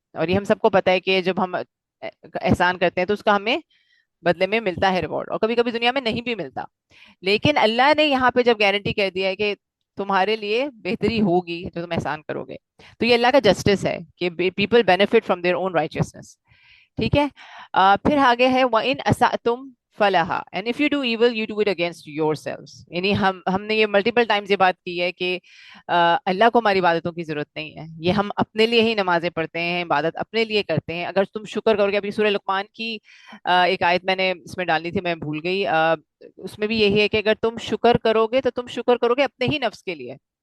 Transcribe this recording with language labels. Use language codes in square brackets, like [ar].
[ur] اور یہ ہم سب کو پتہ ہے کہ جب ہم احسان کرتے ہیں تو اس کا ہمیں بدلے میں ملتا ہے ریوارڈ, اور کبھی کبھی دنیا میں نہیں بھی ملتا. لیکن اللہ نے یہاں پہ جب گارنٹی کر دیا ہے کہ تمہارے لیے بہتری ہوگی جو تم احسان کرو گے, تو یہ اللہ کا جسٹس ہے کہ [en] People benefit from their own richness. [ur] ٹھیک ہے. [en] پھر آگے ہے [ar] وَإِنْ أَسَأْتُمْ فَلَهَا [en] and if you do evil you do it against yourselves. [ur] یعنی ہم نے یہ ملٹیپل ٹائمز یہ بات کی ہے کہ اللہ کو ہماری عبادتوں کی ضرورت نہیں ہے, یہ ہم اپنے لیے ہی نمازیں پڑھتے ہیں, عبادت اپنے لیے کرتے ہیں. اگر تم شکر کرو گے, ابھی سورہ لقمان کی ایک آیت میں نے اس میں ڈالنی تھی, میں بھول گئی, اس میں بھی یہی ہے کہ اگر تم شکر کرو گے تو تم شکر کرو گے اپنے ہی نفس کے لیے.